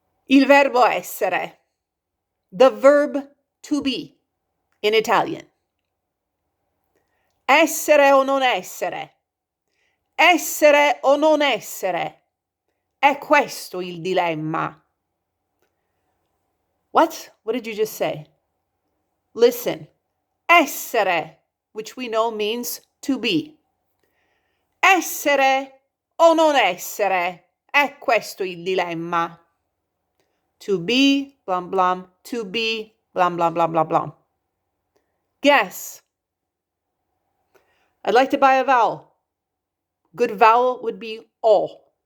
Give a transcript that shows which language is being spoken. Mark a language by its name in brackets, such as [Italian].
[Italian] Il verbo essere, [English] the verb to be in Italian. [Italian] Essere o non essere, essere o non essere, è questo il dilemma. [English] What? What did you just say? Listen, essere, which we know means to be. [Italian] Essere o non essere, è questo il dilemma. [English] To be, blam blam, to be, blam blam blam blam blam. Guess. I'd like to buy a vowel. Good vowel would be o.